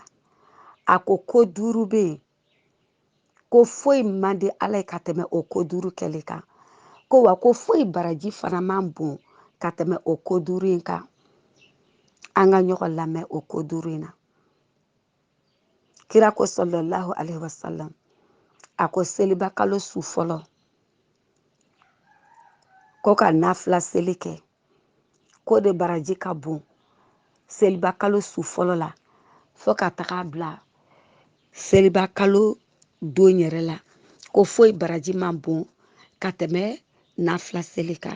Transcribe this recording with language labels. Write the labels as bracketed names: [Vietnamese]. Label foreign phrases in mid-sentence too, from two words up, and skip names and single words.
[Bambara] A ko 5 bɛ yen. Ko foyi man di Ala ye ka tɛmɛ o 5 kɛli kan. Ko wa ko foyi baraji fana man bon ka tɛmɛ o 5 in kan. An ka ɲɔgɔn lamɛn o 5 in na. Kira ko [Arabic] صلى الله عليه وسلم. [Bambara] A ko seliba kalo su fɔlɔ. Ko ka nafila seli kɛ. Ko de baraji ka bon seliba kalo su fɔlɔ la fo ka taga bila seliba kalo don yɛrɛ la. Ko foyi baraji man bon ka tɛmɛ nafila seli kan.